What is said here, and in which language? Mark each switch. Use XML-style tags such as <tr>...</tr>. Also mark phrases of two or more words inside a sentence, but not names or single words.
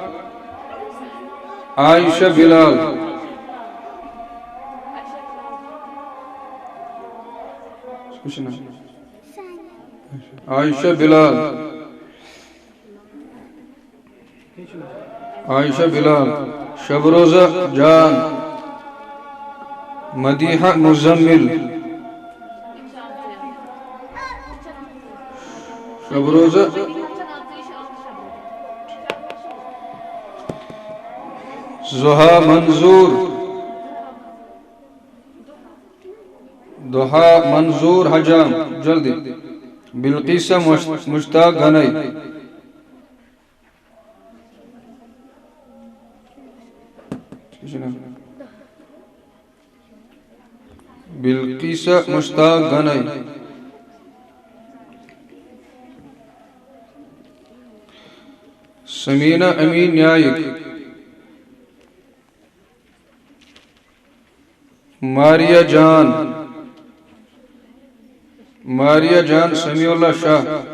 <ks>عائشہ بلال عائشہ بلال شبروزہ جان مدیحہ مزمل شبروزہ زہا منظور حجام جلدی بلقیسہ مشتاق گھنائی بلقیسہ مشتاق گھنائی سمینہ امین نائک ماریہ جان سمیع اللہ شاہ</ks>